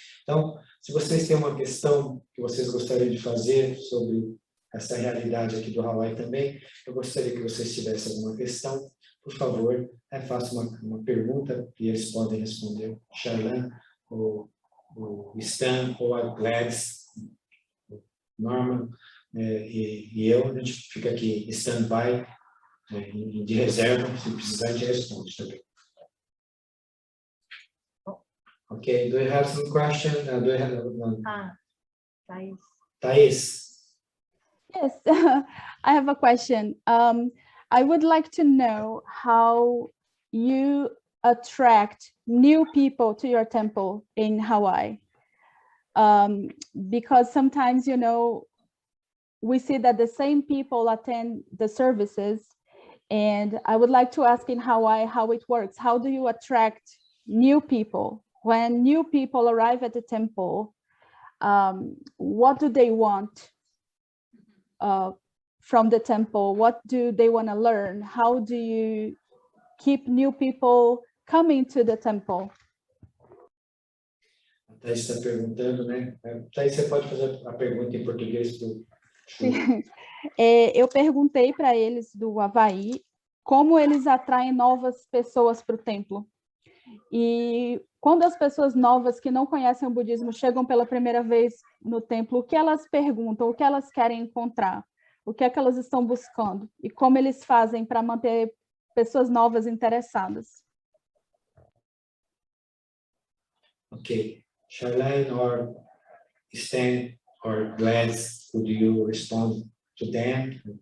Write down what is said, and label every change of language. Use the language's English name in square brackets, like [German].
[Portuguese] Então, se vocês têm uma questão que vocês gostariam de fazer sobre essa realidade aqui do Hawaii também, eu gostaria que vocês tivessem alguma questão, por favor, faça uma pergunta e eles podem responder. Charlan, o Stan, ou a Gladys, Norman e eu, a gente fica aqui stand-by de reserva, se precisar, a gente responde também. [English] Okay, do you have some question? Do you have Thais. Thais? Yes, I have a question. I would like to know how you attract new people to your temple in Hawaii. Because sometimes, you know, we see that the same people attend the services, and I would like to ask in Hawaii how it works. How do you attract new people? When new people arrive at the temple, what do they want from the temple? What do they want to learn? How do you keep new people coming to the temple? [Portuguese] A Thais está perguntando, né? Thais, você pode fazer a pergunta em português para o Shu? Eu perguntei para eles do Havaí como eles atraem novas pessoas para o templo. E quando as pessoas novas que não conhecem o budismo chegam pela primeira vez no templo, o que elas perguntam, o que elas querem encontrar, o que é que elas estão buscando e como eles fazem para manter pessoas novas interessadas. [English] Okay, Charlene or Stan or Gladys, could you respond to them?